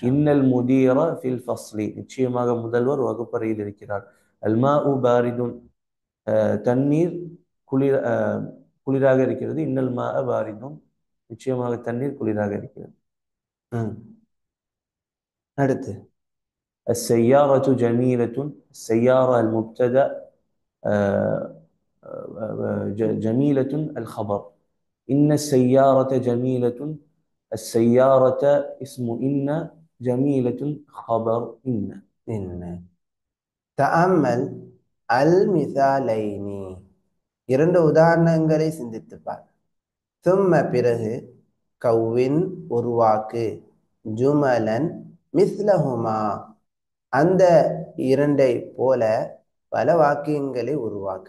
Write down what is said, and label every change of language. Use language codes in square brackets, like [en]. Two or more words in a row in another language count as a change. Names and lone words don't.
[ar] إن المدير في الفصل. [ta] நிச்சயமாக முதல்வர் வகுப்பறையில் இருக்கிறார். [ar] الماء بارد. [ta] தண்ணீர் குளிராக இருக்கிறது. [ar] إن الماء بارد. [ta] நிச்சயமாக தண்ணீர் குளிராக இருக்கிறது. ம் அடுத்து [ar] السيارة جميلة. السيارة المبتدأ، جميلة الخبر. إن السيارة جميلة. السيارة اسم إن، جميلة خبر إن. إن تأمل المثالين. [ta] இரண்டு உதாரணங்களை சிந்தித்துப் பார். தும்ம பிறகு கவ்வின் உருவாக்கு [ar] جملا مثلهما [ta] அந்த இரண்டை போல பல வாக்கியங்களை உருவாக்கு.